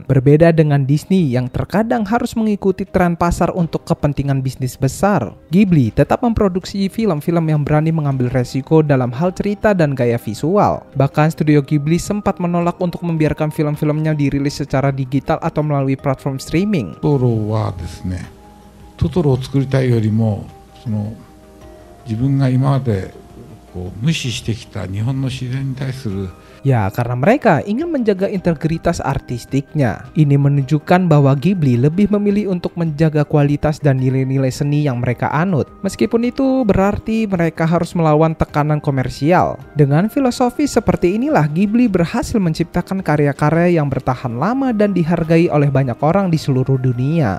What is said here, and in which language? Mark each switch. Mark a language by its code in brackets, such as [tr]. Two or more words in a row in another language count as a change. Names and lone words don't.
[id] Berbeda dengan Disney yang terkadang harus mengikuti tren pasar untuk kepentingan bisnis besar. Ghibli tetap memproduksi film-film yang berani mengambil resiko dalam hal cerita dan gaya visual. Bahkan studio Ghibli sempat menolak untuk membiarkan film-filmnya dirilis secara digital atau melalui platform streaming. [ja] トトロはですね、トトロを作りたいよりも、自分が今まで無視してきた日本の自然に対する [id] Ya, karena mereka ingin menjaga integritas artistiknya. Ini menunjukkan bahwa Ghibli lebih memilih untuk menjaga kualitas dan nilai-nilai seni yang mereka anut. Meskipun itu berarti mereka harus melawan tekanan komersial. Dengan filosofi seperti inilah Ghibli berhasil menciptakan karya-karya yang bertahan lama dan dihargai oleh banyak orang di seluruh dunia.